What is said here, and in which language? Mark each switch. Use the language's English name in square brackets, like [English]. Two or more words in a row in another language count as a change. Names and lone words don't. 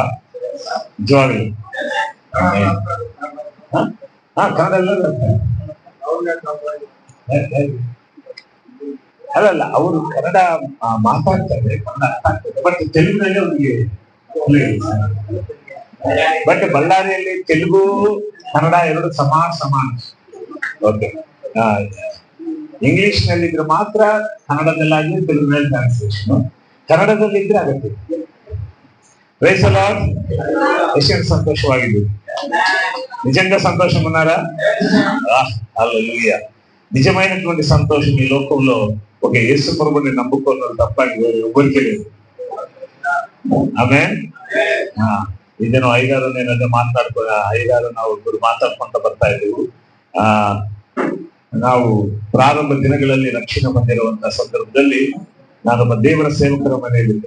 [Kannada] ನಿಜವಾಗಲೂ ಕನ್ನಡ ಅಲ್ಲಲ್ಲ, ಅವರು ಕನ್ನಡ ಮಾತಾಡ್ತಾರೆ, ಕನ್ನಡ ಅರ್ಥ ಆಗ್ತದೆ, ಬಟ್ ತೆಲುಗಿನಲ್ಲಿ ಅವರಿಗೆ ಬಟ್ ಬಳ್ಳಾರಿಯಲ್ಲಿ ತೆಲುಗು ಕನ್ನಡ ಎರಡು ಸಮಾನ. ಓಕೆ, ಇಂಗ್ಲಿಷ್ ನಲ್ಲಿ ಇದ್ರೆ ಮಾತ್ರ ಕನ್ನಡದಲ್ಲಾಗಿ ತೆಲುಗಿನಲ್ಲಿ ಟ್ರಾನ್ಸ್ಲೇಷನ್, ಕನ್ನಡದಲ್ಲಿ ಇದ್ರೆ ಆಗತ್ತೆ. [English] praise the Lord. [Kannada] ಎಷ್ಟು ಸಂತೋಷವಾಗಿದ್ದು, [Telugu] నిజంగా సంతోషం ఉన్నారా? హల్లెలూయా. నిజమైనటువంటి సంతోషం ఈ లోకంలో ఒక యేసు ప్రభువుని నమ్ముకున్న తప్ప ఎవరికి లేదు. [Kannada] ಆಮೆನ್. ಇದೇನೋ ಅಯ್ಯಗಾರು ನೇನಂದ್ರೆ ಅಯ್ಯಗಾರು ನಾವು ಇಬ್ಬರು ಮಾತಾಡ್ಕೊಂತ ಬರ್ತಾ ಇದ್ದೀವಿ. ನಾವು ಪ್ರಾರಂಭ ದಿನಗಳಲ್ಲಿ ರಕ್ಷಣೆ ಹೊಂದಿರುವಂತಹ ಸಂದರ್ಭದಲ್ಲಿ ನಾನೊಬ್ಬ ದೇವರ ಸೇವಕರ ಮನೆಯಲ್ಲಿದ್ದೆ.